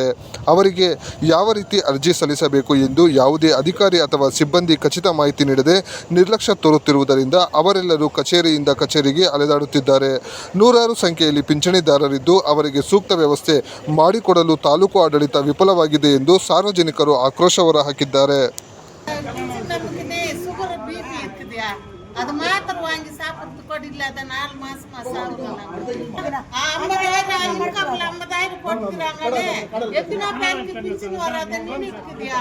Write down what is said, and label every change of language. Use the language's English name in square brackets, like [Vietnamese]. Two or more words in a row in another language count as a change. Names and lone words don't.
[Kannada] ಅವರಿಗೆ ಯಾವ ರೀತಿ ಅರ್ಜಿ ಸಲ್ಲಿಸಬೇಕು ಎಂದು ಯಾವುದೇ ಅಧಿಕಾರಿ ಅಥವಾ ಸಿಬ್ಬಂದಿ ಖಚಿತ ಮಾಹಿತಿ ನೀಡದೆ ನಿರ್ಲಕ್ಷ್ಯ ತೋರುತ್ತಿರುವುದರಿಂದ ಅವರೆಲ್ಲರೂ ಕಚೇರಿಯಿಂದ ಕಚೇರಿಗೆ ಅಲೆದಾಡುತ್ತಿದ್ದಾರೆ. ನೂರಾರು ಸಂಖ್ಯೆಯಲ್ಲಿ ಪಿಂಚಣಿದಾರರಿದ್ದು ಅವರಿಗೆ ಸೂಕ್ತ ವ್ಯವಸ್ಥೆ ಮಾಡಿಕೊಡಲು ತಾಲೂಕು ಆಡಳಿತ ವಿಫಲವಾಗಿದೆ ಎಂದು ಸಾರ್ವಜನಿಕರು ಆಕ್ರೋಶ ಹೊರಹಾಕಿದ್ದಾರೆ. [Tamil] அது மாத்திரம் வாங்கி சாப்பிட்றது கூட இல்லை. அதை 4 மாசமா சாப்பிடுறாங்க. 50,000 போட்டுக்கிறாங்களே, எத்தனை பேருக்கு பிடிச்சுன்னு வராத நின்றுக்குதியா?